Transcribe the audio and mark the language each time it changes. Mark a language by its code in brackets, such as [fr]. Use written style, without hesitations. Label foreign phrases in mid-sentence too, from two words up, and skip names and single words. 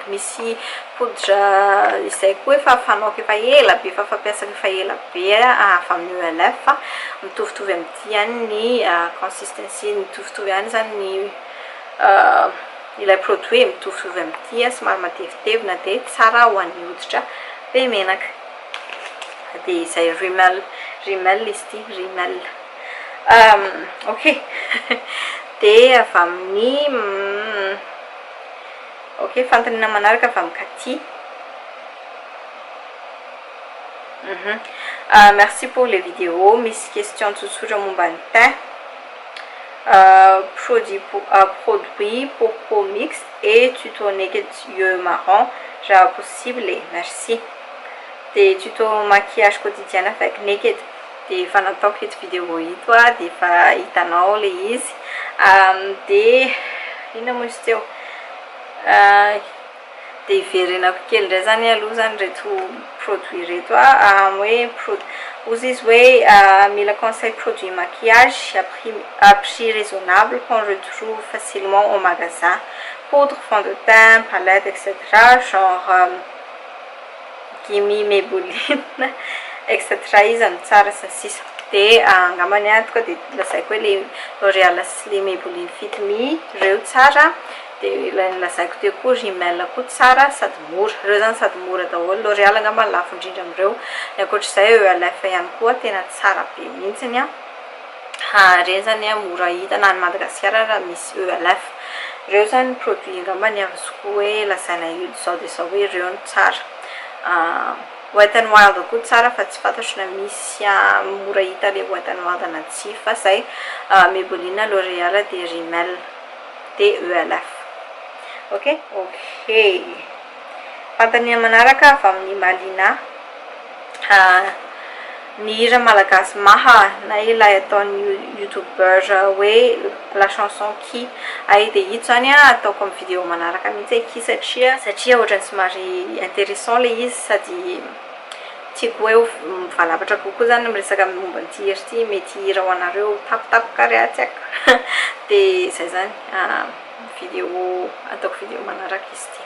[mg] Misy poudre izay koa efa fanaoko efa ela be fa fampiasako efa ela be avy amin'ny ELF fa mitovitovy amin'ity ihany ny consistency, mitovitovy ihany zany ny ilay produit mitovitovy amin'ity somary matevitevina de tsara ho an'ny hoditra be menaka. De izay Rimmel izy ity, Rimmel. Ok. De avy amin'ny ok, fantanina manaraka avy amin'ny Cathy. [fr] Merci pour les vidéos. [mg] Misy question tsotsotra momba ny teint. [fr] Produit pour peau mixte et tuto naked yeux marron, genre possible, merci. De tuto maquillage quotidien avec naked. [mg] De efa nataoko ito vidéo ito de efa hitanao le izy. De ina moa izy teo de iverenako kely indray zany aloha zany reto produit reto hoe ozy izy hoe mila [fr] conseil produit maquillage à prix raisonnable qu'on retrouve facilement au magasin, poudre, fond de teint, palette, etc. genre Gimme, Maybelline, etc. [mg] izy any tsara sy sisa. De angambany atoka de lazaiko hoe le L'Oréal sy le Maybelline Fit Me reo tsara. De lazaiko teo koa Rimmel koa tsara sady mora. Reo zany sady mora daholo. L'Oréal angamba lafo indrindra amin'ireo. Ankoatr'izay ELF ihany koa tena tsara be mihitsiny reny zany mora hita na ny Madagasikara raha misy ELF. Reo zany produit angambany azoko hoe lazaina zao de zao hoe reo no tsara. Wet n Wild koa tsara fa tsy fantatro na misy mora hita le Wet n Wild na tsy fa zay Maybelline, L'Oréal de Rimmel de ELF. Ok. Fantania manaraka avy amin'ny Malina. Ny hira malagasy maha na ilay ataon'ny youtubeur hoe [fr] la chanson qui [mg] de ito zany ataoko amin'ny vidéo manaraka mihitsy qui satria ohatrany somary intéressant le izy sady tiako hoe mivalapatra kokoa zany miresaka momba ny hira ity, mety hira ho anareo tapitapoka ary tsy haiko. De zay zany vidéo ataoko vidéo manaraka izy ity.